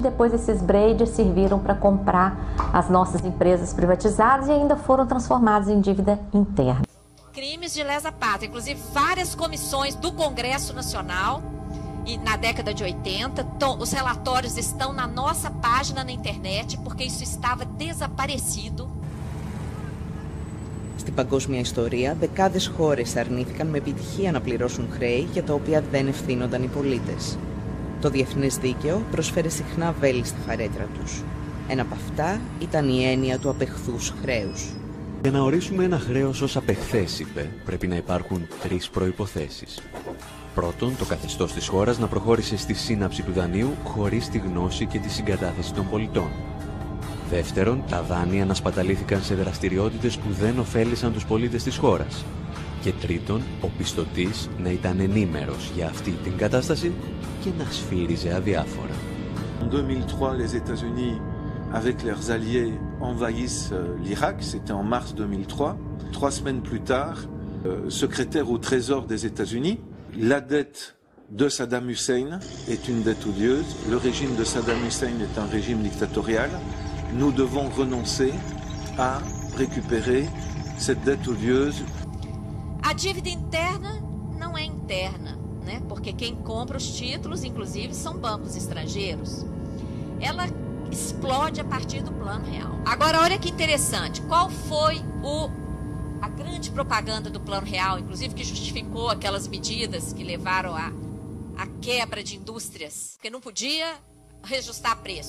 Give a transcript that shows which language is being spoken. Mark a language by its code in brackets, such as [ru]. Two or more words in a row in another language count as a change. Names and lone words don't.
[pt] Depois esses Brady serviram para comprar as nossas empresas privatizadas e ainda foram transformados em dívida interna. Crimes de lesa pátria, inclusive várias comissões do Congresso Nacional, e na década de 80, os relatórios estão na nossa página na internet, porque isso estava desaparecido. [el] Στην παγκόσμια ιστορία, δεκάδες χώρες αρνήθηκαν με επιτυχία να πληρώσουν χρέη για τα οποία δεν ευθύνονταν οι πολίτες. Το διεθνές δίκαιο προσφέρει συχνά βέλη στα φαρέτρα τους. Ένα από αυτά ήταν η έννοια του απεχθούς χρέους. Για να ορίσουμε ένα χρέος ως απεχθές, είπε, πρέπει να υπάρχουν 3 προϋποθέσεις. Πρώτον, το καθεστώς της χώρας να προχώρησε στη σύναψη του δανείου χωρίς τη γνώση και τη συγκατάθεση των πολιτών. Δεύτερον, τα δάνεια να σπαταλήθηκαν σε δραστηριότητες που δεν ωφέλησαν τους πολίτες της χώρας. Και τρίτον, ο πιστωτής να ήταν ενήμερος για αυτή την κατάσταση και να σφύριζε αδιάφορα. [fr] En 2003, les États-Unis, avec leurs alliés, envahissent l'Irak. C'était en mars 2003. 3 semaines plus tard, secrétaire au Trésor des États-Unis, la dette de Saddam Hussein est une dette odieuse. Le régime de Saddam Hussein est un régime dictatorial. Nous devons renoncer à récupérer cette dette odieuse. [pt] A dívida interna não é interna, né? Porque quem compra os títulos, inclusive, são bancos estrangeiros. Ela explode a partir do Plano Real. Agora, olha que interessante. Qual foi a grande propaganda do Plano Real, inclusive que justificou aquelas medidas que levaram à quebra de indústrias, porque não podia reajustar preço.